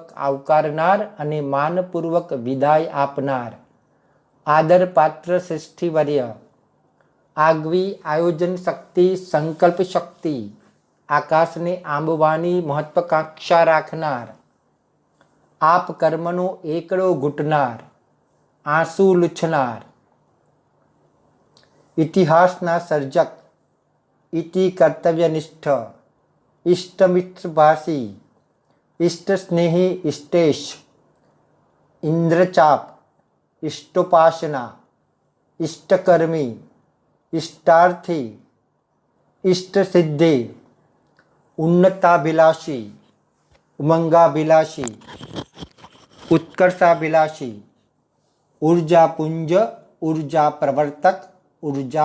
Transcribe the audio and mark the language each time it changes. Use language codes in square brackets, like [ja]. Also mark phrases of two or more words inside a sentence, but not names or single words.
[gu] આવકારનાર અને માનપૂર્વક વિદાય આપનાર, આદર પાત્ર શ્રેષ્ઠીવર્ય, આગવી આયોજન શક્તિ, સંકલ્પ શક્તિ, આકાશને આંબવાની મહત્વાકાંક્ષા રાખનાર, આપ કર્મનો એકડો ઘૂંટનાર, આંસુ લૂછનાર, ઇતિહાસના સર્જક, ઇતિ કર્તવ્યનિષ્ઠ, ઇષ્ટમિત્રભાષી, ઇષ્ટ સ્નેહી ઇષ્ટેશ, ઇન્દ્રચાપ, ઇષ્ટોપાસના, ઇષ્ટકર્મી, ઇષ્ટાર્થી, ઇષ્ટ સિદ્ધિ, ઉન્નતાભિલાષી, ઉમંગાભિલાષી, ઉત્કર્ષાભિલાષી, ઊર્જા પુંજ, ઊર્જા પ્રવર્તક, ઊર્જા